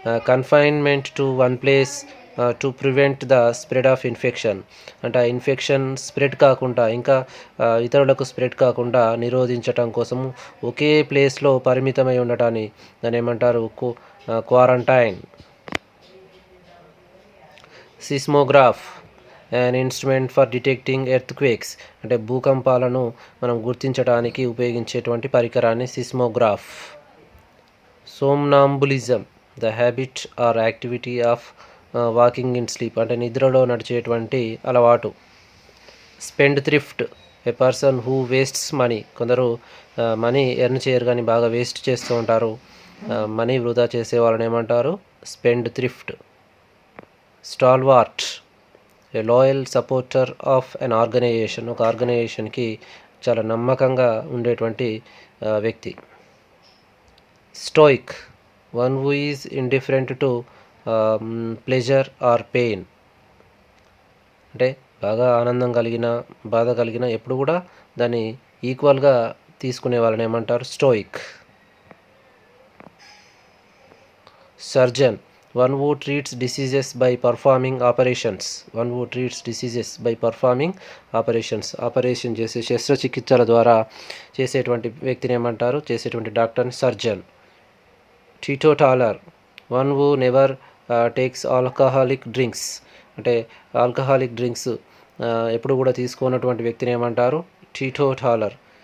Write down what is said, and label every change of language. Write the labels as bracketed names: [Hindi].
[English] Confinement to one place to prevent the spread of infection. [Telugu] అంటే ఆ infection spread కాకుండా, ఇంకా ఇతరులకు స్ప్రెడ్ కాకుండా నిరోధించటం కోసం ఒకే ప్లేస్లో పరిమితమై ఉండటాన్ని దాన్ని ఏమంటారు? Quarantine. [English] Seismograph, an instrument for detecting earthquakes. [Telugu] అంటే భూకంపాలను మనం గుర్తించడానికి ఉపయోగించేటువంటి పరికరాన్ని seismograph. [English] Somnambulism, the habit or activity of walking in sleep. [Telugu] అంటే నిద్రలో నడిచేటువంటి అలవాటు. [English] Spendthrift, a person who wastes money. [Telugu] కొందరు మనీ ఎర్న్ చేయరు కానీ బాగా వేస్ట్ చేస్తూ ఉంటారు. మనీ వృధా చేసే వాళ్ళని ఏమంటారు? [English] Spendthrift. Stalwart, a loyal supporter of an organization. [Telugu] ఒక ఆర్గనైజేషన్కి చాలా నమ్మకంగా ఉండేటువంటి వ్యక్తి. [English] Stoic, one who is indifferent to pleasure or pain. [Telugu] అంటే బాగా ఆనందం కలిగిన, బాధ కలిగిన ఎప్పుడు కూడా దాన్ని ఈక్వల్గా తీసుకునే వాళ్ళని ఏమంటారు? Stoic. [English] Surgeon, one who treats diseases by performing operations. One who treats diseases by performing operations. [Telugu] Operation చేసే శస్త్రచికిత్సల ద్వారా చేసేటువంటి వ్యక్తిని ఏమంటారు? చేసేటువంటి డాక్టర్ని surgeon. [English] Teetotaller, one who never takes alcoholic drinks. [Telugu] అంటే ఆల్కహాలిక్ డ్రింక్స్ ఎప్పుడు కూడా తీసుకోనటువంటి వ్యక్తిని ఏమంటారు? టీటోటాలర్.